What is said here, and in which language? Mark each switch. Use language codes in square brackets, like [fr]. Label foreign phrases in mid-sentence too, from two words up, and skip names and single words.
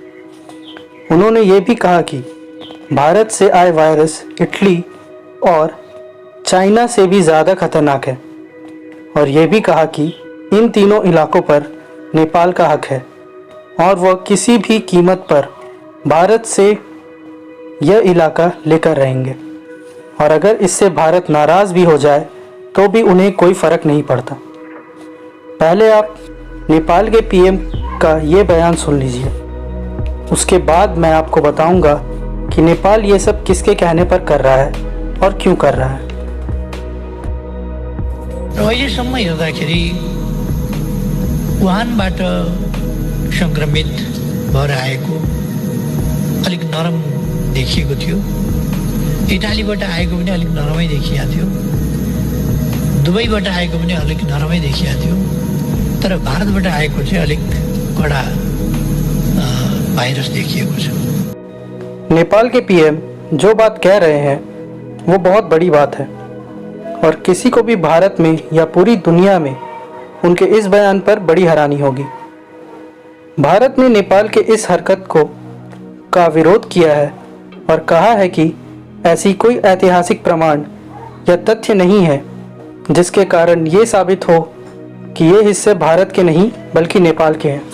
[hi] उन्होंने ये भी कहा कि भारत से आए वायरस इटली और चाइना से भी ज़्यादा खतरनाक है और ये भी कहा कि इन तीनों इलाकों पर नेपाल का हक है और वह किसी भी कीमत पर भारत से यह इलाका लेकर रहेंगे और अगर इससे भारत नाराज़ भी हो जाए तो भी उन्हें कोई फ़र्क नहीं पड़ता। पहले आप नेपाल के पीएम का ये बयान सुन लीजिए, उसके बाद मैं आपको बताऊंगा कि नेपाल ये सब किसके कहने पर कर रहा है और क्यों कर रहा है। [ne] अहिलेसम्म हेर्दाखेरि वुहानबाट संक्रमित भएर आएको अलिक नरम देखिएको थियो। इटालीबाट आएको पनि अलिक नरमै देखिएको थियो। दुबईबाट आएको पनि अलिक नरमै देखिएको थियो। तर भारतबाट आएको चाहिँ अलिक कडा भाइरस देखिएको छ। [hi] नेपाल के पीएम जो बात कह रहे हैं वो बहुत बड़ी बात है और किसी को भी भारत में या पूरी दुनिया में उनके इस बयान पर बड़ी हैरानी होगी। भारत ने नेपाल के इस हरकत का विरोध किया है और कहा है कि ऐसी कोई ऐतिहासिक प्रमाण या तथ्य नहीं है जिसके कारण ये साबित हो कि ये हिस्से भारत के नहीं बल्कि नेपाल के हैं।